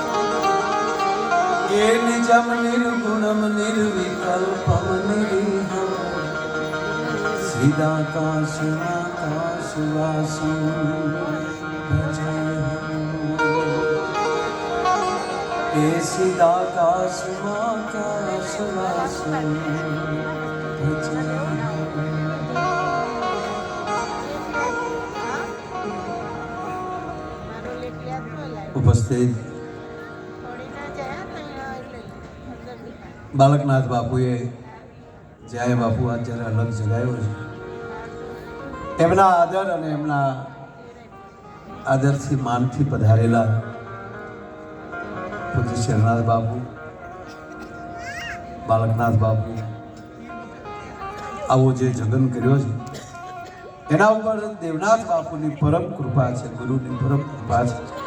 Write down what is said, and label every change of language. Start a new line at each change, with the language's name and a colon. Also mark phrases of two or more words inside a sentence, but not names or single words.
Sanskrit: ये निजम निर्गुणम निर्विकल्पम निरीहम सीदाकाशवासं भजे हे सीदाकाशवासं भजे उपस्थित
Gujarati: બાલકનાથ બાપુએ જય બાપુ આ જરા અલગ જગાયો છે એમના આદર અને એમના આદરથી માનથી પધારેલા પૂજ્ય શરનાથ બાપુ બાલકનાથ બાપુ આવો જે જગન કર્યો છે એના ઉપર દેવનાથ બાપુની પરમ કૃપા છે, ગુરુની પરમ કૃપા છે.